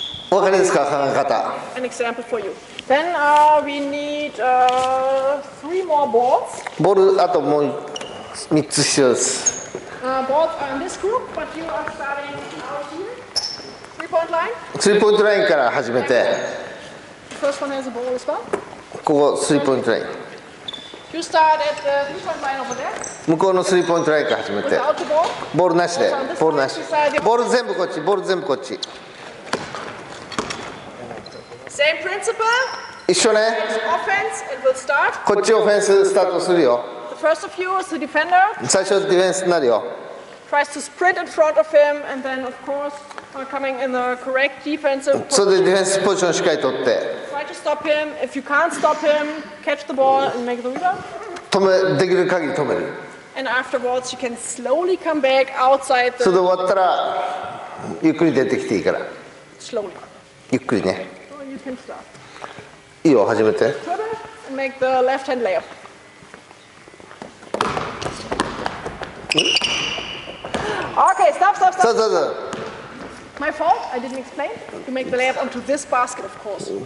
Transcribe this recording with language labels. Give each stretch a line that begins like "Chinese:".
Japanese: お分かりですか、考え方。
English: An example for you. Then we need 3 more balls.
Japanese: ボールあともう3つ必要です。
English: Balls are in this group, but you are starting out here. 3-point line.
Japanese: スリーポイントラインから始めて、
English: The first one has a ball as well.
Japanese: ここスリーポイントライン。
English: You start at the 3-point line over there.
Japanese: 向こうのスリーポイントラインから始めて、
English: Without the ball.
Japanese: ボールなしで、ボールなし。ボール全部こっち、ボール全部こっち。
English: Same principle.
Japanese: 一緒ね。
English: Offense, it will start.
Japanese: こっちオフェンススタートするよ。
English: The first of you is the defender.
Japanese: 最初ディフェンスになるよ。
English: Tries to sprint in front of him, and then, of course, coming in the correct defensive
Japanese: それで
English: position.
Japanese: ディフェンスポジションしっかり取って、
English: Try to stop him. If you can't stop him, catch the ball and make the rebound.
Japanese: できる限り止める。
English: And afterwards, you can slowly come back outside
Japanese: それで
English: the
Japanese: 終わったらゆっくり出てきていいから。
English: slowly.
Japanese: ゆっくりね。
English: So you can start.
Japanese: いいよ、始めて。
English: Dribble and make the left hand layup. Okay, stop.
Japanese: そうそうそう。
English: My fault. I didn't explain. You make the layup onto this basket, of course.